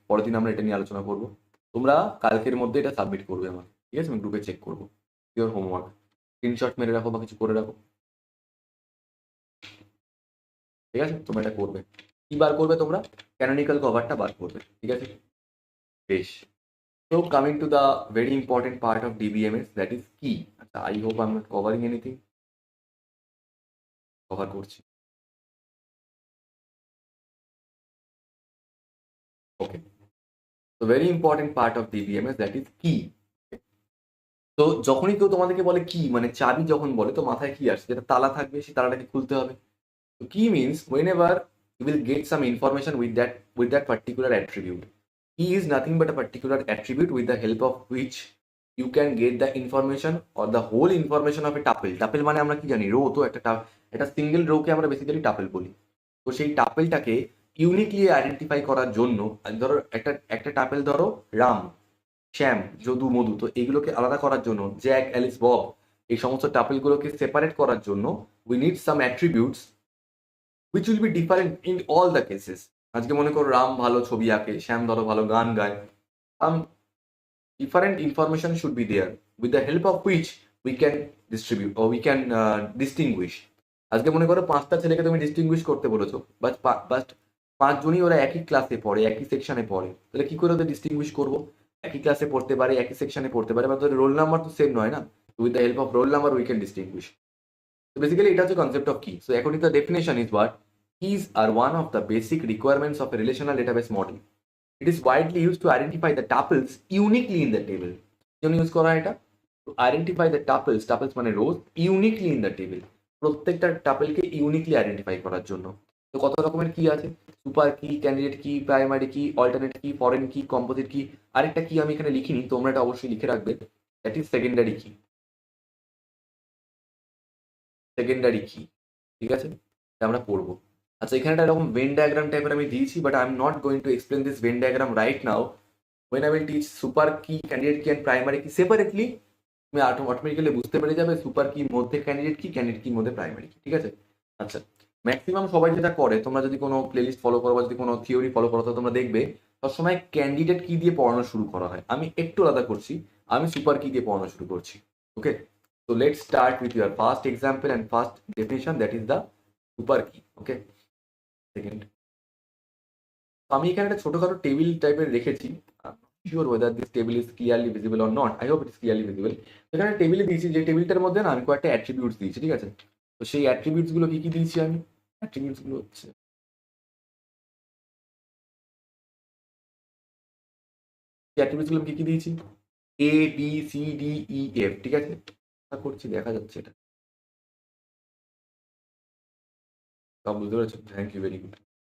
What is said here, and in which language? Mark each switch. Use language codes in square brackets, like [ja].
[bn] পরের দিন আমরা এটা নিয়ে আলোচনা করবো। তোমরা কালকের মধ্যে এটা সাবমিট করবে আমার, ঠিক আছে? আমি গ্রুপে চেক করবো [en] Your homework. [bn] স্ক্রিনশট মেরে রাখো বা কিছু করে রাখো, ঠিক আছে? তোমরা এটা করবে। কি বার করবে তোমরা? ক্যানোনিক্যাল কভারটা বার করবে, ঠিক আছে? বেশ। [en] So coming to the very important part of DBMS, that is key. I hope I'm not covering anything. [bn] Cover করছি। [en] Okay. So very important part of DBMS, that is key. [bn] তো যখনই কেউ তোমাদেরকে বলে কি, মানে চাবি যখন বলে, তো মাথায় কি আসে? যেটা তালা থাকবে সেই তালাটাকে খুলতে হবে। [en] তো key means whenever you will get some information with that particular attribute. Key is nothing but a particular attribute with the help of which you can get the information or the whole information of a tuple. [bn] Tuple মানে আমরা কি জানি? Rho. তো একটা single রোকে আমরা basically tuple বলি। তো সেই টাপেলটাকে ইউনিকলি আইডেন্টিফাই করার জন্য, ধরো একটা একটা টাপেল ধরো রাম, শ্যাম, যদু, মধু, তো এগুলোকে আলাদা করার জন্য, জ্যাক, অ্যালিস, বব, এই সমস্ত টাপেলগুলোকে সেপারেট করার জন্য [en] We need some attributes which will be different in all the cases. [bn] আজকে মনে করো রাম ভালো ছবি আঁকে, শ্যাম ধরো ভালো গান গায়, [en] some different information should be there with the help of which we can distribute or we can distinguish. [bn] আজকে মনে করো 5টা ছেলেকে তুমি ডিস্টিংগুইশ করতে বলেছো, বাট 5জনই ওরা একই ক্লাসে পড়ে, একই সেকশনে পড়ে, তাহলে কি করে ওদের ডিস্টিংগুইশ করবো? একই ক্লাসে পড়তে পারে, একই সেকশনে পড়তে পারে, বা রোল নাম্বার তো সেম নয় না, [en] With the help of roll number we can distinguish. [bn] So basically এটা হচ্ছে কনসেপ্ট অফ কি। [en] So according to the definition is what keys are one of the basic requirements of a relational database model. It is widely used to identify the tuples uniquely in the table. [bn] কেন use করা হয় এটা? [en] To identify the tuples মানে rows, uniquely in the table. [bn] প্রত্যেকটা টাপেলকে uniquely identify করার জন্য। তো কত রকমের কি আছে? সুপার কি, ক্যান্ডিডেট কি, প্রাইমারি কি, অল্টারনেট কি, ফরেন কি, কম্পোজিট কি। আরেকটা কি আমি এখানে লিখিনি, তোমরা এটা অবশ্যই লিখে রাখবে, দ্যাট ইজ সেকেন্ডারি কি। সেকেন্ডারি কি, ঠিক আছে, এটা আমরা পড়বো। আচ্ছা, এখানে একটা এরকম ভেন ডায়াগ্রাম টাইপের আমি দিয়েছি, [en] But I am not going to explain this Venn diagram right now. when I will teach [bn] super key, candidate কি, অ্যান্ড প্রাইমারি কি সেপারেটলি, তুমি অটোমেটিক্যালি বুঝতে পেরে যাবে সুপার কি মধ্যে ক্যান্ডিডেট কি, ক্যান্ডিডেট কি মধ্যে প্রাইমারি কি, ঠিক আছে। আচ্ছা, ম্যাক্সিমাম সবাই যেটা করে, তোমরা যদি কোনো প্লেলিস্ট ফলো করো বা যদি কোনো থিওরি ফলো করো, তো তোমরা দেখবে সবসময় ক্যান্ডিডেট কি দিয়ে পড়ানো শুরু করা হয়। আমি একটু আলাদা করছি, আমি সুপার কি দিয়ে পড়ানো শুরু করছি। [en] Okay, so let's start with your first example and first definition, that is the super key. Okay, second, [bn] আমি এখানে একটা ছোটখাটো টেবিল টাইপের রেখেছি, [en] Sure whether this table is clearly visible or not. I hope it is clearly visible. [bn] এখানে টেবিলে দিয়েছি, যে টেবিলটার মধ্যে না আমি কয়েকটা অ্যাট্রিবিউটস দিয়েছি, ঠিক আছে। তো সেই অ্যাট্রিবিউটস গুলো কি কি দিয়েছি আমি? অ্যাট্রিবিউটস গুলো হচ্ছে অ্যাট্রিবিউটস গুলো কি কি দিয়েছি? এ, বি, সি, ডি, ই, এফ, ঠিক আছে। আশা করছি দেখা যাচ্ছে এটা, সব বুঝতে পেরেছো? Thank you, very good.